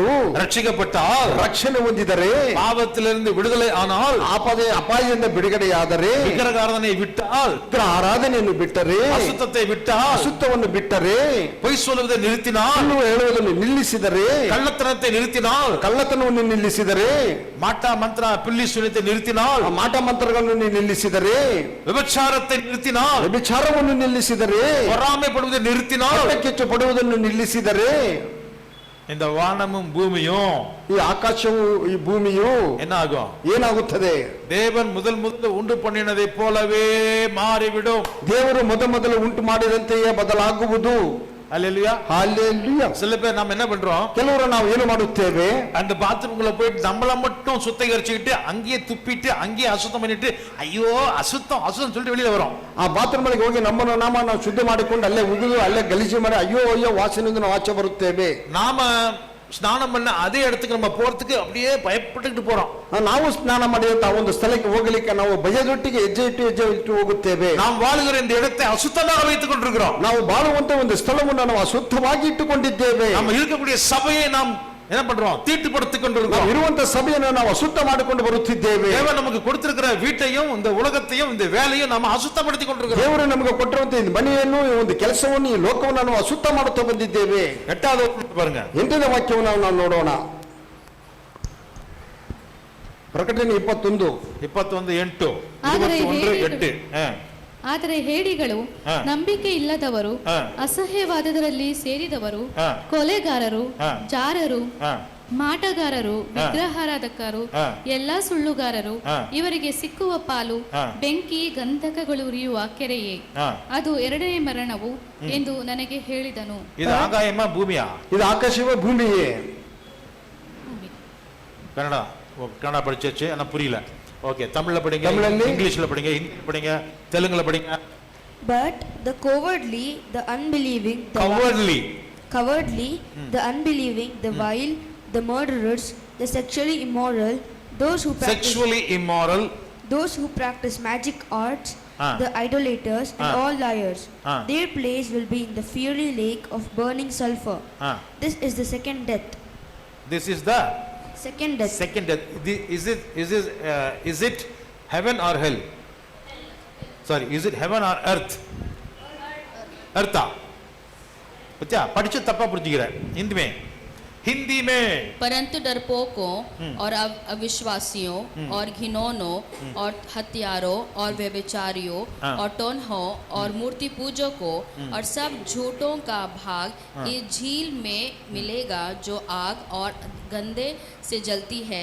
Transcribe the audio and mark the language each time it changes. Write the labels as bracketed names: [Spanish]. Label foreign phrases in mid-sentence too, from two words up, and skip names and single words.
[Tamil] ரட்சிக்கப்பட்டால், [Kannada] ರಕ್ಷಣೆ ಹೊಂದಿದರೆ, [Tamil] பாவத்திலிருந்து விடுதலை ஆனால், [Kannada] ಅಪಾಯದಿಂದ ಬಿಡುಗಡೆಯಾದರೆ, [Tamil] விக்கிரகாராதனை விட்டால், [Kannada] ಆರಾಧನೆಯನ್ನು ಬಿಟ್ಟರೆ, [Tamil] அசுத்தத்தை விட்டால், [Kannada] ಅಶುದ್ಧವನ್ನು ಬಿಟ್ಟರೆ, [Tamil] பொய் சொல்வதை நிறுத்தினால், [Kannada] ಸುಳ್ಳು ಹೇಳುವುದನ್ನು ನಿಲ್ಲಿಸಿದರೆ, [Tamil] கள்ளத்தனத்தை நிறுத்தினால், [Kannada] ಕಳ್ಳತನವನ್ನು ನಿಲ್ಲಿಸಿದರೆ, [Tamil] மாட்டா மந்திர பில்லி சுனித்தை நிறுத்தினால், [Kannada] ಮಾಟ ಮಂತ್ರಗಳನ್ನು ನಿಲ್ಲಿಸಿದರೆ, [Tamil] விபச்சாரத்தை நிறுத்தினால், [Kannada] ವ್ಯಭಿಚಾರವನ್ನು ನಿಲ್ಲಿಸಿದರೆ, [Tamil] பொறாமைப்படுவதை நிறுத்தினால், [Kannada] ಕಿಚ್ಚು ಪಡುವುದನ್ನು ನಿಲ್ಲಿಸಿದರೆ, [Tamil] இந்த வானமும் பூமியும், [Kannada] ಈ ಆಕಾಶವು ಈ ಭೂಮಿಯು [Tamil] என்ன ஆகும்? [Kannada] ಏನಾಗುತ್ತದೆ? [Tamil] தேவன் முதல் உண்டு பண்ணினதை போலவே மாறிவிடும். [Kannada] ದೇವರು ಮೊದಲು ಉಂಟು ಮಾಡಿದಂತೆಯೇ ಬದಲಾಗುವುದು. [Tamil] அல்லேலூயா. [Kannada] ಹಲ್ಲೆಲೂಯಾ. [Tamil] சில பேர் நம்ம என்ன பண்றோம்? [Kannada] ಕೆಲವರು ನಾವು ಏನು ಮಾಡುತ್ತೇವೆ? [Tamil] அந்த பாத்ரூம்குள்ள போயிட்டு நம்மள மட்டும் சுத்திகரிச்சுக்கிட்டு அங்கேயே துப்பிட்டு அங்கேயே அசுத்தம் பண்ணிட்டு, ஐயோ அசுத்தம் அசுத்தம் சொல்லிட்டு வெளியில வரோம். [Kannada] ಆ ಬಾತ್ರೂಮ್ ಒಳಗೆ ಹೋಗಿ ನಮ್ಮನ್ನು ನಾವು ಶುದ್ಧ ಮಾಡಿಕೊಂಡು ಅಲ್ಲೇ ಉಗಿದು ಅಲ್ಲೇ ಗಲೀಜು ಮಾಡಿ ಅಯ್ಯೋ ಅಯ್ಯೋ ವಾಸನೆಯಿಂದ ನಾವು ಆಚೆ ಬರುತ್ತೇವೆ. [Tamil] நாம ஸ்நானம் பண்ண அதே இடத்துக்கு நம்ம போறதுக்கு அப்படியே பயப்பட்டுக்கிட்டு போறோம். [Kannada] ನಾವು ಸ್ನಾನ ಮಾಡಿದಂತ ಆ ಒಂದು ಸ್ಥಳಕ್ಕೆ ಹೋಗಲಿಕ್ಕೆ ನಾವು ಭಯದೊಟ್ಟಿಗೆ ಹೆಜ್ಜೆ ಇಟ್ಟು ಹೋಗುತ್ತೇವೆ. [Tamil] நாம் வாழுகிற இந்த இடத்தை அசுத்தமாக வைத்துக் கொண்டிருக்கிறோம். [Kannada] ನಾವು ಬಾಳುವಂತ ಒಂದು ಸ್ಥಳವನ್ನು ನಾವು ಅಶುದ್ಧವಾಗಿ ಇಟ್ಟುಕೊಂಡಿದ್ದೇವೆ. [Tamil] நம்ம இருக்கக்கூடிய சபையை நாம் என்ன பண்றோம்? தீட்டுப்படுத்திக் [Kannada] ನಾವು [Tamil] கொண்டிருக்கிறோம். [Kannada] ಇರುವಂತ ಸಭೆಯನ್ನು ನಾವು ಅಶುದ್ಧ ಮಾಡಿಕೊಂಡು ಬರುತ್ತಿದ್ದೇವೆ. [Tamil] தேவன் நமக்கு கொடுத்திருக்கிற வீட்டையும் இந்த உலகத்தையும் இந்த வேலையும் நம்ம அசுத்தப்படுத்திக் கொண்டிருக்கிறோம். [Kannada] ದೇವರು ನಮಗೆ ಕೊಟ್ಟಿರುವಂತ ಈ ಮನೆಯನ್ನು ಈ ಒಂದು ಕೆಲಸವನ್ನು ಈ ಲೋಕವನ್ನು ನಾವು ಅಶುದ್ಧ ಮಾಡುತ್ತಾ ಬಂದಿದ್ದೇವೆ. [Tamil] 8வது பாருங்க. [Kannada] 8ನೇ ವಾಕ್ಯವನ್ನು ನಾವು ನೋಡೋಣ. ಪ್ರಕಟಣೆ 21 8 ಆದರೆ 8. ಆದರೆ ಹೇಡಿಗಳು, ಹಾ. ನಂಬಿಕೆ ಇಲ್ಲದವರು, ಹಾ. ಅಸಹ್ಯವಾದದಲ್ಲಿ ಸೇರಿದವರು, ಹಾ. ಕೊಲೆಗಾರರು, ಹಾ. ಜಾರರು, ಹಾ. ಮಾಟಗಾರರು, ವಿಗ್ರಹಾರಾಧಕರು, ಹಾ. ಎಲ್ಲಾ ಸುಳ್ಳುಗಾರರು, ಹಾ. ಇವರಿಗೆ ಸಿಕ್ಕುವ ಪಾಲು ಹಾ. ಬೆಂಕಿ ಗಂಧಕಗಳು ಉರಿಯುವ ಕೆರೆಯೇ. ಹಾ. ಅದು ಎರಡನೇ ಮರಣವು ಎಂದು ನನಗೆ ಹೇಳಿದನು. [Tamil] இது ஆகாயமா பூமியா? [Kannada] ಇದು ಆಕಾಶವೇ ಭೂಮಿಯೇ? [Tamil] கன்னடா கன்னடா படிச்சாச்சு, ஆனா புரியல. ஓகே, தமிழ்ல படிங்க, தமிழ்ல இங்கிலீஷ்ல படிங்க, ஹிந்தில படிங்க, தெலுங்குல படிங்க. [English] But the cowardly, the unbelieving, the unbelieving, the vile, the murderers, the sexually immoral, those who practice magic arts, the idolaters, and all liars, their place will be in the fiery lake of burning sulfur. This is the second death. This is the Second death. second death. Is it heaven or hell? Sorry, is it heaven or earth? Earth. [Tamil] बच्चा படிச்சு தப்பா புரிஞ்சுக்கிற. [Hindi] हिंदी में परंतु डरपोकों और अविश्वासियों और घिनौनों और हत्यारों और व्यभिचारियों और टोन्हों और मूर्ति पूजकों और सब झूठों का भाग इस झील में मिलेगा जो आग और गंदे से जलती है.